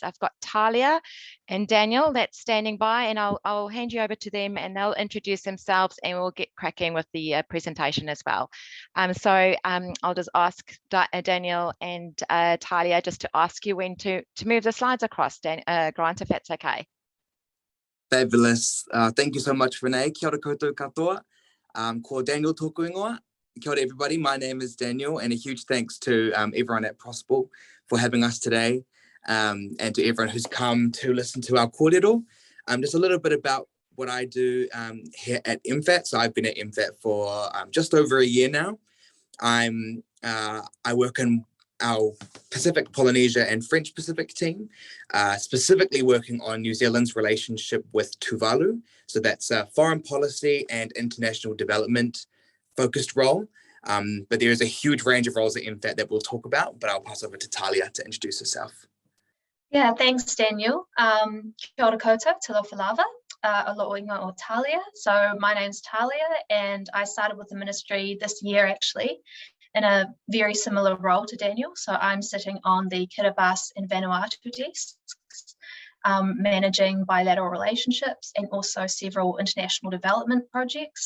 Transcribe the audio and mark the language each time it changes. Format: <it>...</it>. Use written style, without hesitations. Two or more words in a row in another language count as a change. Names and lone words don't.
<en>I've got Talia and Daniel that's standing by, and I'll hand you over to them and they'll introduce themselves and we'll get cracking with the presentation as well. So I'll just ask Daniel and Talia just to ask you when to move the slides across, Grant, if that's okay. Fabulous. Thank you so much, Renee.</en> <mi>Kia ora koutou katoa. Ko Daniel tōku ingoa. Kia ora,</mi> <en>everybody. My name is Daniel, and a huge thanks to everyone at Possible for having us today, and to everyone who's come to listen to our kōrero. Just a little bit about what I do here at MFAT. So I've been at MFAT for just over a year now. I work in our Pacific, Polynesia and French Pacific team, specifically working on New Zealand's relationship with Tuvalu. So that's a foreign policy and international development focused role. But there is a huge range of roles at MFAT that we'll talk about, but I'll pass over to Talia to introduce herself. Yeah, thanks, Daniel.</en> <mi>Kia ora koutou, te lawhalawa, aloha ingoa o Talia.</mi> <en>So my name's Talia, and I started with the ministry this year, actually, in a very similar role to Daniel. So I'm sitting on the Kiribati and Vanuatu desks, managing bilateral relationships and also several international development projects.</en>